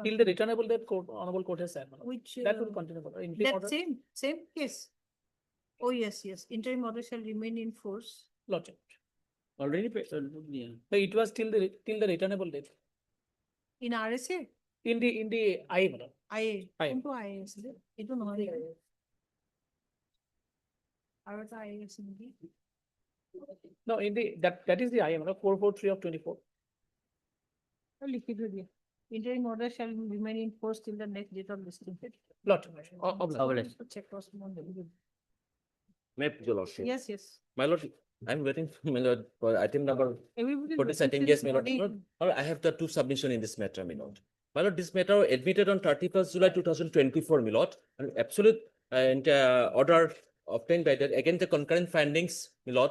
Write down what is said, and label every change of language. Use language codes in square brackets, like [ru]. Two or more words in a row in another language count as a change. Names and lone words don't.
[en] Till the returnable that court, honorable court has said, my lord. which That will continue, my lord. Interim that order. same case. Oh yes, interim order shall remain in force. Lordship. Already paid. Yeah. So it was till the returnable date. In RSA? In the IA, my lord. IA. IA. [as] কোনটো IA আছিলে? এইটো নহয় নেকি? আৰু এটা IA আছে নেকি? [en] No, in the that is the IA, my lord. 443 of 24. [as] লিখি থৈ দিয়া। [en] Interim order shall remain in force till the next date of listing. Lordship. Check cross one. May your lordship. Yes. My lord, I'm waiting for my lord for item number Everybody. for this item. Yes, my lord. Lord, I have the 2 submission in this matter, my lord. My lord, this matter admitted on 31st July 2024, my lord, and absolute and order obtained by that against the concurrent findings, my lord.